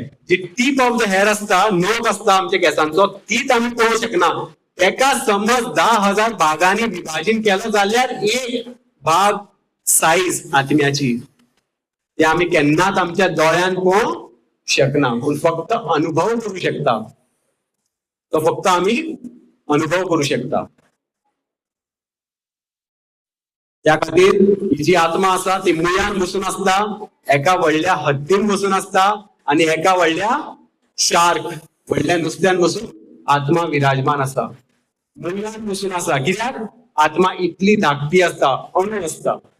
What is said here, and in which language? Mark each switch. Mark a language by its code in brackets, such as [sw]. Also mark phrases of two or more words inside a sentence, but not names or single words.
[kok] जी [en] tip of the hair [kok] असता, नोक असता आमच्या केसांचो, तीच आम्ही पळोवंक शकना. एका समज 10,000 भागांनी विभाजन केलं जाल्यार एक भाग साईज आत्म्याची, ते आम्ही केन्नाच आमच्या दोळ्यान पळोवंक शकना. पूण फक्त अनुभव करू शकता. तो फक्त आम्ही अनुभव करू शकता. त्या खातीर ही जी आत्मा आसा ती मुळ्यान बसून असता, एका व्हडल्या हत्तीन बसून असता, आणि एका व्हडल्या शार्क, व्हडल्या नुस्त्यान बसून आत्मा विराजमान आसा. मुळ्यान बसून आसा, कित्याक आत्मा इतली धाकटी असता, अणू असता.